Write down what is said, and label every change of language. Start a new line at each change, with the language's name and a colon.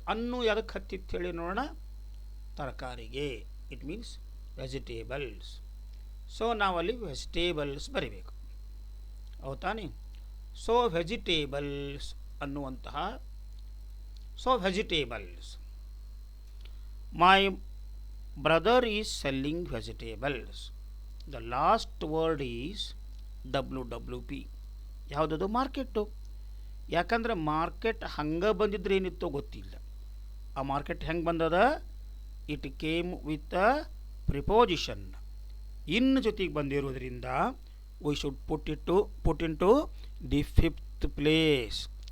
Kannada: ಅನ್ನು ಯಾವುದಕ್ಕೆ ಹತ್ತಿತ್ತು ಹೇಳಿ ನೋಡೋಣ. ತರಕಾರಿಗೆ.
English: It means vegetables.
Kannada: ಸೊ ನಾವಲ್ಲಿ ವೆಜಿಟೇಬಲ್ಸ್ ಬರೀಬೇಕು, ಹೌದಾನೆ? ಸೊ ವೆಜಿಟೇಬಲ್ಸ್ ಅನ್ನುವಂತಹ, so vegetables.
English: My brother is selling vegetables. The last word is WWP.
Kannada: ಯಾವುದದು ಮಾರ್ಕೆಟು. ಯಾಕಂದ್ರೆ ಮಾರ್ಕೆಟ್ ಹಂಗೆ ಬಂದಿದ್ರೆ ಏನಿತ್ತೋ ಗೊತ್ತಿಲ್ಲ. ಆ ಮಾರ್ಕೆಟ್ ಹೆಂಗೆ ಬಂದದ,
English: it came with a preposition,
Kannada: ಇನ್ ಜೊತೆಗೆ ಬಂದಿರೋದ್ರಿಂದ
English: We should put into the fifth place.